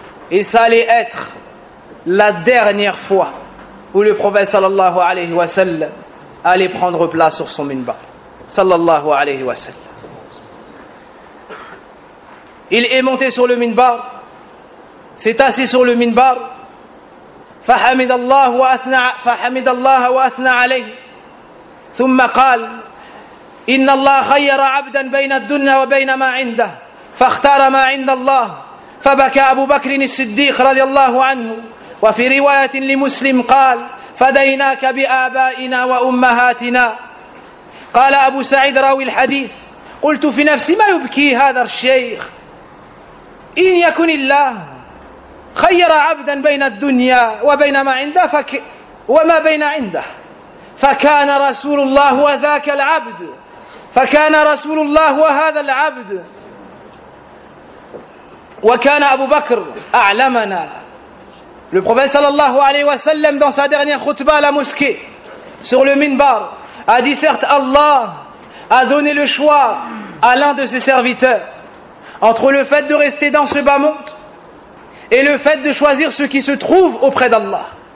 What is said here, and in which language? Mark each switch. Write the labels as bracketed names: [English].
[French] Et ça allait être la dernière fois où le prophète sallallahu alayhi wa sallam allait prendre place sur son minbar. [Arabic] Sallallahu alayhi wa sallam. [French] Il est monté sur le minbar. S'est assis sur le minbar. [Arabic] فحمد الله وأثنى فحمد الله وأثنى عليه ثم قال إن الله خير عبدا بين الدنيا وبين ما عنده فاختار ما عند الله فبكى أبو بكر الصديق رضي الله عنه وفي رواية لمسلم قال فديناك بآبائنا وأمهاتنا قال أبو سعيد راوي الحديث قلت في نفسي ما يبكي هذا الشيخ إن يكن الله خير عبدا بين الدنيا وبين ما عنده وما بين عنده فكان رسول الله وذاك العبد فكان رسول الله وهذا العبد وكان أبو بكر أعلمنا. [French] Le prophète sallallahu alayhi wa sallam dans sa dernière khutbah à la mosquée sur le minbar a dit certes Allah a donné le choix à l'un de ses serviteurs entre le fait de rester dans ce bas monde et le fait de choisir ce qui se trouve auprès d'Allah.